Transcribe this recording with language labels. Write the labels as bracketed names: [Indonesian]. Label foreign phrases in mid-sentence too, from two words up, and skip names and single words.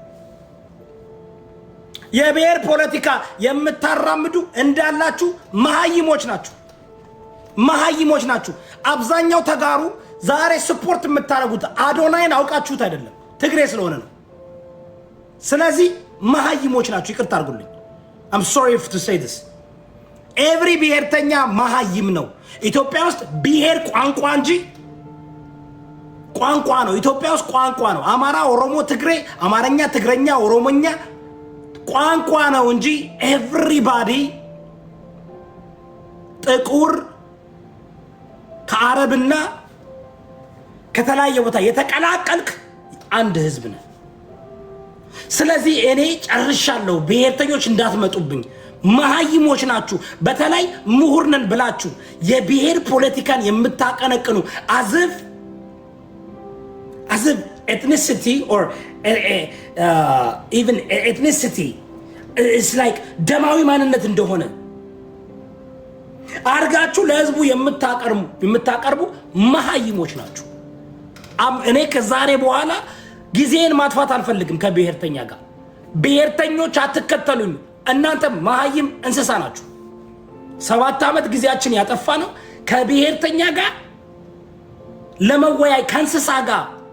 [Amharic] የብሔር ፖለቲካ የምታራምዱ እንዳላችሁ መሀይሞች ናችሁ። መሀይሞች ናችሁ። አብዛኛው ተጋሩ ዛሬ ስፖርት የምታደርጉት አዶናይን አውቃችሁት አይደለም፣ ትግሬ ስለሆነ ነው። ስለዚህ መሀይሞች ናችሁ። ይቅርታ አድርጉልኝ። [English] I'm sorry to say this. [Amharic] ኤቭሪ ብሔርተኛ መሀይም ነው። ኢትዮጵያ ውስጥ ብሔር ቋንቋ እንጂ ቋንቋ ነው። ኢትዮጵያ ውስጥ ቋንቋ ነው። አማራ፣ ኦሮሞ፣ ትግሬ፣ አማርኛ፣ ትግረኛ፣ ኦሮሞኛ ቋንቋ ነው እንጂ ኤቭሪባዲ ጥቁር ከአረብና ከተለያየ ቦታ የተቀላቀልክ አንድ ህዝብ ነው። ስለዚህ እኔ ጨርሻለሁ። ብሔርተኞች እንዳትመጡብኝ። መሀይሞች ናችሁ። በተለይ ምሁር ነን ብላችሁ የብሔር ፖለቲካን የምታቀነቅኑ አዝፍ [English] ethnicity or even ethnicity is like [Amharic] ደማዊ ማንነት እንደሆነ አርጋችሁ ለህዝቡ የምታቀርቡ መሀይሞች ናችሁ። እኔ ከዛሬ በኋላ ጊዜን ማጥፋት አልፈልግም ከብሔርተኛ ጋር። ብሔርተኞች አትከተሉኝ። እናንተ መሀይም እንስሳ ናችሁ። 7 ዓመት ጊዜያችን ያጠፋ ነው ከብሔርተኛ ጋር ለመወያይ። ከእንስሳ ጋር